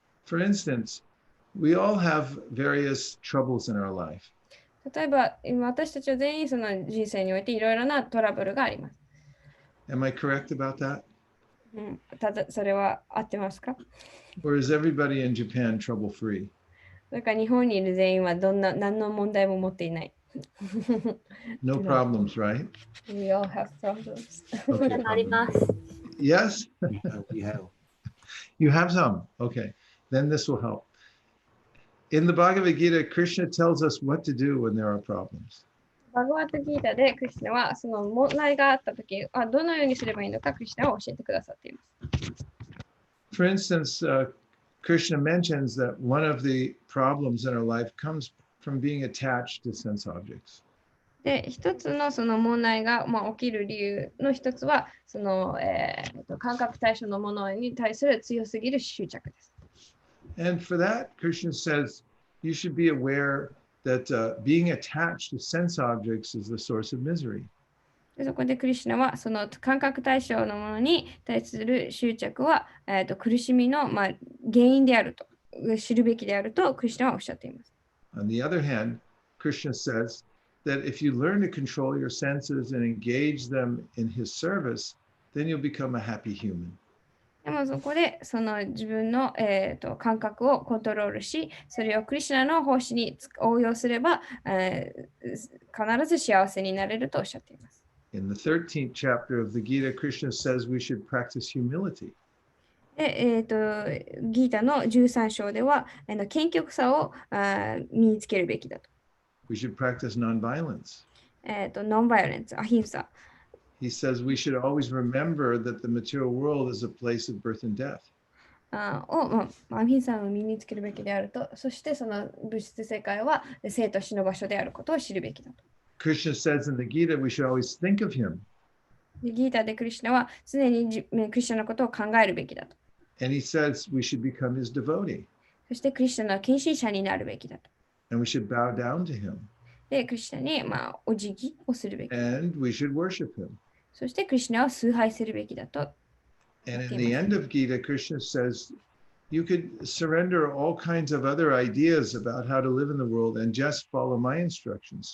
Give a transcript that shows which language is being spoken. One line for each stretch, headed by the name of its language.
English: For instance, we all have various troubles in our life.
Japanese: 例えば、私たちは全員その人生においていろいろなトラブルがあります。
English: Am I correct about that?
Japanese: ただ、それは合ってますか？
English: Or is everybody in Japan trouble free?
Japanese: だから日本にいる全員は何の問題も持っていない。
English: No problems, right? We all have problems. Okay.
Japanese: あります。
English: Yes? We have. You have some. Okay. Then this will help. In the Bhagavad Gita, Krishna tells us what to do when there are problems.
Japanese: バガバタギータでクリシュナはその問題があったとき、どのようにすればいいのかクリシュナは教えてくださっています。
English: For instance, Krishna mentions that one of the problems in our life comes from being attached to sense objects.
Japanese: で、一つのその問題が、起きる理由の一つは、その、感覚対象のものに対する強すぎる執着です。
English: And for that, Krishna says you should be aware that being attached to sense objects is the source of misery.
Japanese: でそこでクリシュナはその感覚対象のものに対する執着は、苦しみの、原因であると知るべきであるとクリシュナはおっしゃっています。
English: On the other hand, Krishna says that if you learn to control your senses and engage them in his service, then you'll become a happy human.
Japanese: でもそこでその自分の、感覚をコントロールし、それをクリシュナの奉仕に応用すれば、必ず幸せになれるとおっしゃっています。
English: In the 13th chapter of the Gita, Krishna says we should practice humility.
Japanese: でギータの13章では、謙虚さを身につけるべきだと。
English: We should practice nonviolence.
Japanese: ノンバイオレンス、アヒンサ。
English: He says we should always remember that the material world is a place of birth and death.
Japanese: アヒンサを身につけるべきであると、そしてその物質世界は生と死の場所であることを知るべきだと。
English: Krishna says in the Gita we should always think of him.
Japanese: でギータでクリシュナは常にクリシュナのことを考えるべきだと。
English: And he says we should become his devotee.
Japanese: そしてクリシュナの献身者になるべきだと。
English: And we should bow down to him.
Japanese: で、クリシュナに、お辞儀をするべき。
English: And we should worship him.
Japanese: そしてクリシュナを崇拝するべきだと。
English: And in the end of Gita, Krishna says you could surrender all kinds of other ideas about how to live in the world and just follow my instructions.